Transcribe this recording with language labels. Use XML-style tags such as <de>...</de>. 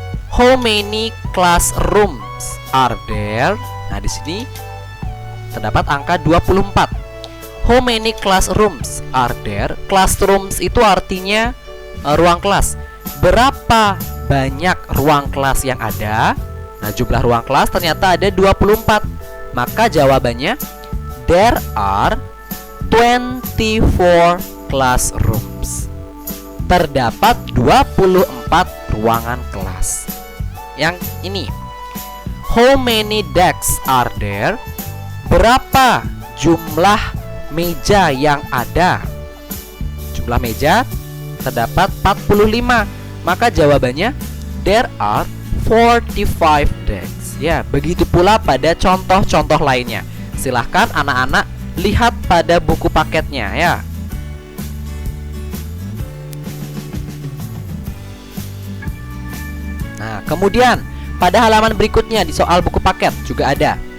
<en>How many classrooms are there?</en> <id>Nah, di sini terdapat angka 24.</id> <en>How many classrooms are there?</en> <id>Classrooms itu artinya ruang kelas. Berapa banyak ruang kelas yang ada? Nah, jumlah ruang kelas ternyata ada 24. Maka jawabannya</id> <en>there are 24 classrooms.</en> <id>Terdapat 24 ruangan kelas. Yang ini,</id> <en>how many desks are there?</en> <id>Berapa jumlah meja yang ada? Jumlah meja terdapat 45. Maka jawabannya</id> <en>there are 45 desks.</en> <id>Ya, begitu pula pada contoh-contoh lainnya. Silahkan anak-anak lihat pada buku paketnya ya. Nah, kemudian pada halaman berikutnya di soal buku paket juga ada.</id>